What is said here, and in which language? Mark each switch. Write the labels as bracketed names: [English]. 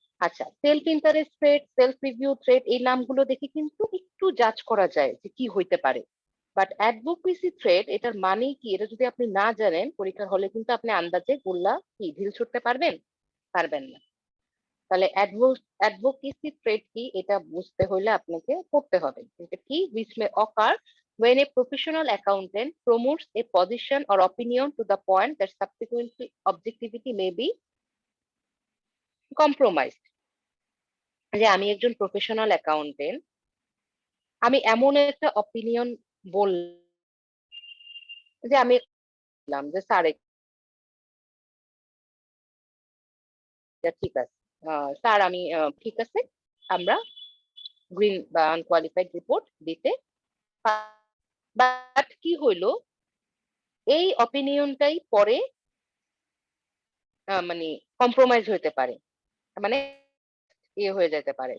[Bangla] আচ্ছা, self interest threat, self review threat, এই নামগুলো দেখে কিন্তু একটু জাজ করা যায় যে কি হইতে পারে। বাট অ্যাডভোকেসি থ্রেট এটার মানে কি, এটা যদি আপনি না জানেন পরীক্ষার হলে কিন্তু আপনি আন্দাজে গোল্লা কি ঢিল ছুটতে পারবেন? পারবেন না। তাহলে অ্যাডভোকেসি থ্রেট কি এটা বুঝতে হলে আপনাকে পড়তে হবে। এটা কি? [English] which may occur when a professional accountant promotes a position or opinion to the point that subsequently objectivity may be compromised। [Bangla] যে আমি একজন প্রফেশনাল অ্যাকাউন্টেন্ট, আমি এমন একটা অপিনিয়ন বললাম যে আমি বললাম যে স্যার এটা ঠিক আছে, স্যার আমি ঠিক আছে, আমরা গ্রিন বা আনকোয়ালিফাইড রিপোর্ট দিতে, বাট কি হইলো এই অপিনিয়নটাই পরে মানে কম্প্রোমাইজ হইতে পারে, মানে হয়ে যেতে পারে।